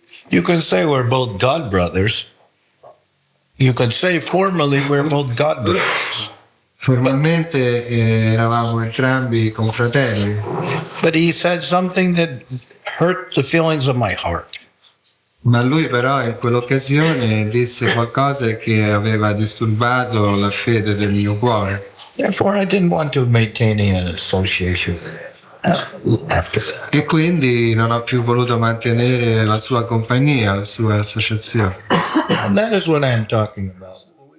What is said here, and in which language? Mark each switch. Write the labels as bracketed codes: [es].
[en] You can say we're both God brothers. You can say formally we're both God brothers. [it] Formalmente eravamo entrambi confratelli. [en] But he said something that hurt the feelings of my heart. [it] Ma lui però in quell'occasione disse qualcosa che aveva disturbato la fede del mio cuore. [en] Therefore I didn't want to maintain an association after that. [it] E quindi non ho più voluto mantenere la sua compagnia, la sua associazione. [en] And that is what I'm talking about.